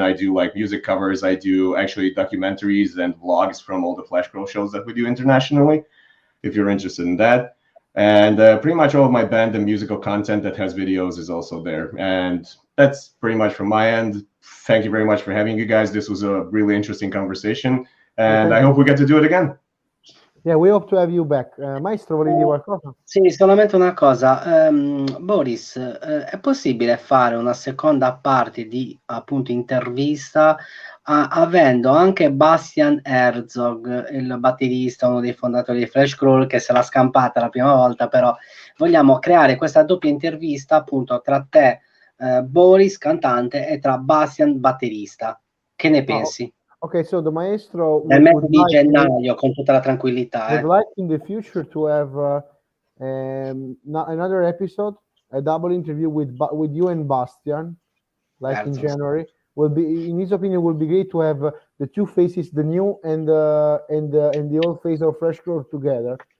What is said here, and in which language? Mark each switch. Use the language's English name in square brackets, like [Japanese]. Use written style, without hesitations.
[English] I do like music covers. I do actually documentaries and vlogs from all the Fleshcrawl shows that we do internationally, if you're interested in that. And pretty much all of my band and musical content that has videos is also there. And that's pretty much from my end. Thank you very much for having you guys. This was a really interesting conversation, and I hope we get to do it again. Yeah, we hope to have you back. [Italian] Maestro, volevi dire qualcosa? Sì, solamente una cosa. Boris, è possibile fare una seconda parte di appunto intervista avendo anche Bastian Herzog, il batterista, uno dei fondatori di Fleshcrawl, che se l'ha scampata la prima volta, però vogliamo creare questa doppia intervista appunto tra te, Boris, cantante, e tra Bastian, batterista. Che ne pensi? [English] Okay, so the maestro [Italian] Nel mese di gennaio, con tutta la tranquillità. [English] Would like in the future to have another episode, a double interview with you and Bastian, like in January. Will be, in his opinion, will be great to have the 2 faces, the new and the old face of Fleshcrawl together.